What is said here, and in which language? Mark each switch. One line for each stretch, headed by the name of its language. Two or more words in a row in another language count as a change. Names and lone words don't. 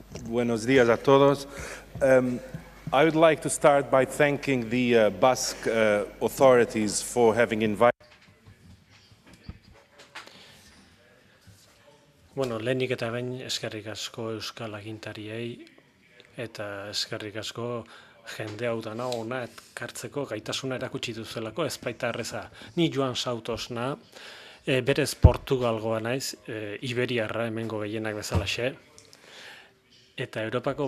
Spanish: Buenos días a todos.
English: I would like to start by thanking the Basque authorities for having invited.
Basque: Bueno, lehenik eta behin eskerrik asko euskal agintariei eta eskerrik asko jende hau dana ona ekartzeko gaitasuna erakutsi duzuelako ez baita erreza. Ni Joan Sautosna, berez Portugalgoa naiz, Iberiarra hemengo gehienak bezalaxe, eta Europako